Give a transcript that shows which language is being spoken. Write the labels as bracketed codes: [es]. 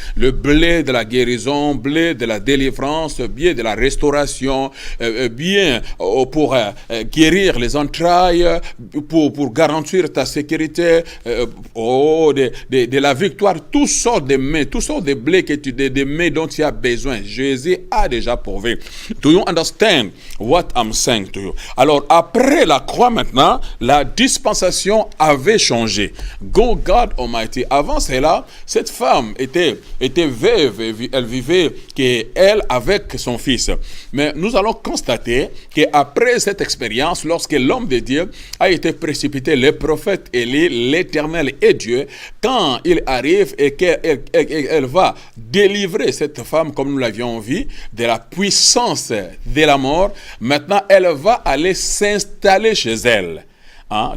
[fr] Le blé de la guérison, blé de la délivrance, blé de la restauration, bien pour guérir les entrailles, pour garantir ta sécurité, de la victoire, toutes sortes de mets, toutes sortes de blé de mets dont tu as besoin. Jésus a déjà pourvu. [en] Do you understand what I'm saying to you? [fr] Alors, après la croix maintenant, la dispensation avait changé. [en] Go God Almighty. [fr] Avant cela, cette femme était veuve, elle vivait elle avec son fils. Mais nous allons constater qu'après cette expérience, lorsque l'homme de Dieu a été précipité, le prophète Élie, l'Éternel et Dieu, quand il arrive et qu'elle va délivrer cette femme, comme nous l'avions vu, de la puissance de la mort, maintenant elle va aller s'installer chez elle. Hein?